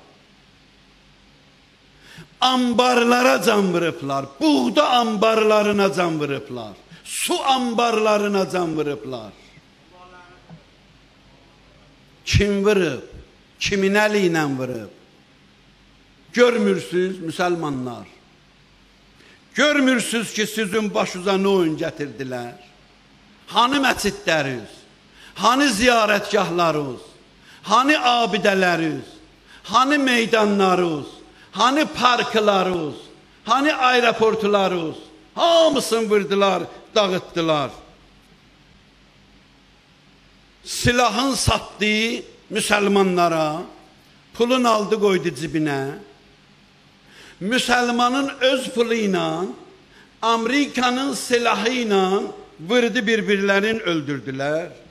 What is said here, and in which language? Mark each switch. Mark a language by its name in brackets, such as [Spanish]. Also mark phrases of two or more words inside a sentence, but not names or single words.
[Azerbaijani] Ambarlara can vurublar, buğda ambarlarına can vurublar, su ambarlarına can vurublar. Kim vurub? Kimin əli ilə vurub? Görmürsünüz müsəlmanlar. Görmürsünüz ki sizin başınıza nə oyun gətirdilər? Hani məcidləriniz? Hani ziyarətgahlarınız? Hani abidələriniz? Hani meydanlarınız? Hani parklarınız? Hani aeroportlarınız? Hamısını vurdular, dağıttılar. Silahın satdığı müsəlmanlara, pulun aldı qoydu cibinə. Müsəlmanın öz pulu ilə, Amerikanın silahı ilə vurdu bir-birlərini öldürdülər.